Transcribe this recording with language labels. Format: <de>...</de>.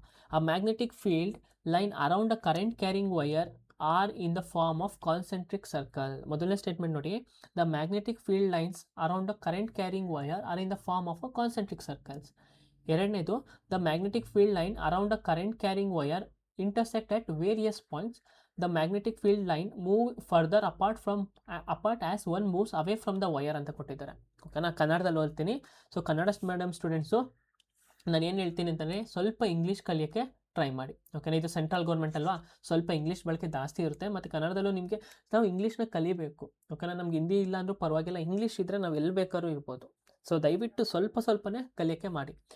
<en>ಆ magnetic field line around a current carrying wire are in the form of concentric circle.</en> <kn>ಮೊದಲನೇ statement ನೋಡಿ,</kn> <en>The magnetic field lines around a current carrying wire are in the form of a concentric circles.</en> <kn>ಎರಡನೇದು,</kn> <en>The magnetic field line around a current carrying wire intersect at various points. The magnetic field line move further apart as one moves away from the wire</en> <kn>ಅಂತ ಕೊಟ್ಟಿದ್ದಾರೆ. ಓಕೆನಾ? ಕನ್ನಡದಲ್ಲಿ ಓದ್ತೀನಿ. So Kannada medium students ನಾನು ಏನು ಹೇಳ್ತೀನಿ ಅಂತಂದರೆ ಸ್ವಲ್ಪ ಇಂಗ್ಲೀಷ್ ಕಲಿಯೋಕ್ಕೆ ಟ್ರೈ ಮಾಡಿ. ಓಕೆನಾ? ಇದು ಸೆಂಟ್ರಲ್ ಗೌರ್ಮೆಂಟ್ ಅಲ್ವಾ, ಸ್ವಲ್ಪ ಇಂಗ್ಲೀಷ್ ಬಳಕೆ ಜಾಸ್ತಿ ಇರುತ್ತೆ. ಮತ್ತು ಕನ್ನಡದಲ್ಲೂ ನಿಮಗೆ ನಾವು ಇಂಗ್ಲೀಷ್ನ ಕಲಿಬೇಕು. ಓಕೆನಾ? ನಮ್ಗೆ ಹಿಂದಿ ಇಲ್ಲ ಅಂದರೂ ಪರವಾಗಿಲ್ಲ, ಇಂಗ್ಲೀಷ್ ಇದ್ದರೆ ನಾವು ಎಲ್ಲಿ ಬೇಕಾದ್ರೂ ಇರ್ಬೋದು. ಸೊ ದಯವಿಟ್ಟು ಸ್ವಲ್ಪನೇ ಕಲಿಯೋಕ್ಕೆ ಮಾಡಿ.</kn>